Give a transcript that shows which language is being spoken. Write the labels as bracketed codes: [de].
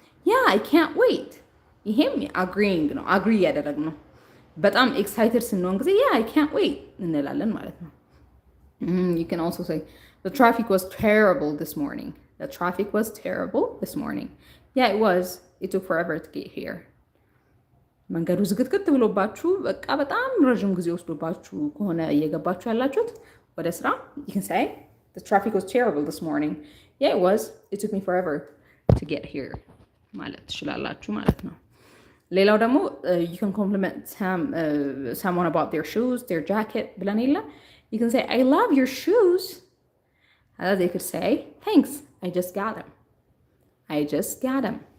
[en] ያ አይ ካንት ዌይት። [am] ይሄም አግሪንግ ነው፣ አግሪ እያደረግ ነው። በጣም ኤክሳይትድ ስንሆን ጊዜ ያ አይ ካንት ዌይት እንላለን ማለት ነው። [en] You can also say the traffic was terrible this morning. The traffic was terrible this morning. Yeah, it was. It took forever to get here. [am] መንገዱ ዝግትግት ብሎባችሁ በቃ በጣም ረጅም ጊዜ ወስዶባችሁ ከሆነ እየገባችሁ ያላችሁት ወደ ስራ [en] you can say the traffic was terrible this morning. Yeah, it was. It took me forever to get here [am] ማለት ትችላላችሁ ማለት ነው። ሌላው ደግሞ [en] you can compliment someone about their shoes, their jacket [am] ብለን የለ [en] you can say I love your shoes. They could say thanks, I just got them. I just got them.